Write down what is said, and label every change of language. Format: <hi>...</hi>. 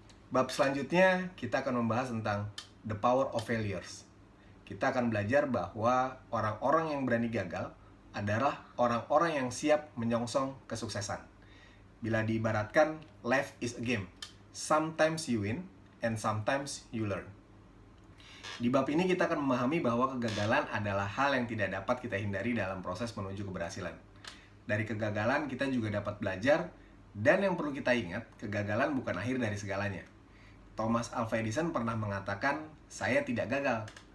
<id>Bab selanjutnya kita akan membahas tentang</id> <en>the power of failures.</en> <id>Kita akan belajar bahwa orang-orang yang berani gagal adalah orang-orang yang siap menyongsong kesuksesan. Bila diibaratkan,</id> <en>life is a game. Sometimes you win, and sometimes you learn.</en> <id>Di bab ini kita akan memahami bahwa kegagalan adalah hal yang tidak dapat kita hindari dalam proses menuju keberhasilan. Dari kegagalan kita juga dapat belajar, dan yang perlu kita ingat, kegagalan bukan akhir dari segalanya. Thomas Alva Edison pernah mengatakan, saya tidak gagal.</id>